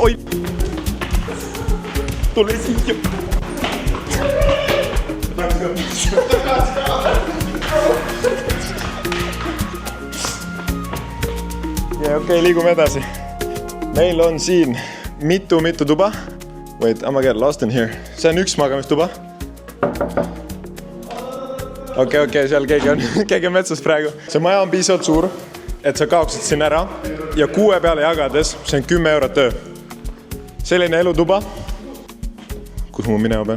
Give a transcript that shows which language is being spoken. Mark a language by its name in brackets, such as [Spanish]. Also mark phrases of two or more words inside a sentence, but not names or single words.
[Estonian] Oi! Tule siia. Ja okei, liigume edasi. Meil on siin mitu tuba. [English] Wait, I'm gonna get lost in here. [Estonian] See on üks magamistuba. Okei, seal keegi on metsas praegu. See maja on piisavalt suur, et sa kaoksid siin ära. Ja 6 peale jagades, see on 10 € töö. Selline elutuba. Kus ma minema pean?